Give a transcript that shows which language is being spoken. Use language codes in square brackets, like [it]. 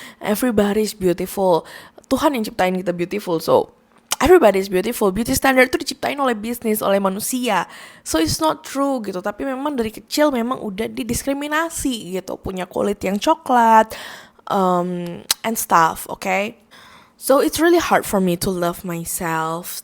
[en] Everybody is beautiful. [id] Tuhan yang ciptain kita beautiful. [en] So everybody is beautiful. [id] Beauty standard itu diciptain oleh bisnis, oleh manusia. [en] So it's not true [id] gitu. Tapi memang dari kecil memang udah didiskriminasi gitu. Punya kulit yang coklat [en] and stuff, [id] okay? [en] So it's really hard for me to love myself.